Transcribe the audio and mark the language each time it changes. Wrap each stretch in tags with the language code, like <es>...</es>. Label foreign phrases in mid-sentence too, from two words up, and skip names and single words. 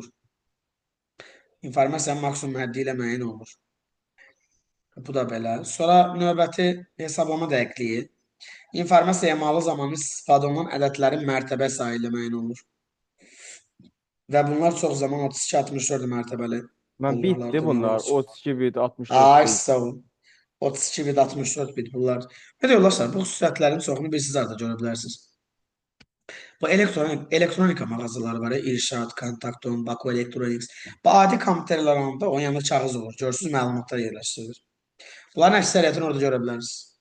<az>İnformasiyanın maksimum həddi ilə müəyyən olunur. Bu da belə. Sonra növbəti hesablama dəqiqliyi. İnformasiya emalı zamanı istifadə olunan ədədlərin mərtəbə sayı ilə müəyyən olunur. Və bunlar çox zaman 32-64 mərtəbəli Mən bitdi olmalardır. bunlar. 32 bit, 64 Ay, bit. sağ ol. 32 bit, 64 bit bunlar. Nə deyirlər? Bu xüsusiyyətlərin çoxunu siz orada görə bilərsiniz. Bu elektronika mağazaları var ya, İrşad, Kontakton, Baku Electronics. Bu adi kompüterlər alanda onun yanında kağız olur. Görürsünüz, məlumatlar yerləşdirilir. Bunların əksəriyyətini orada görə bilərsiniz.</az>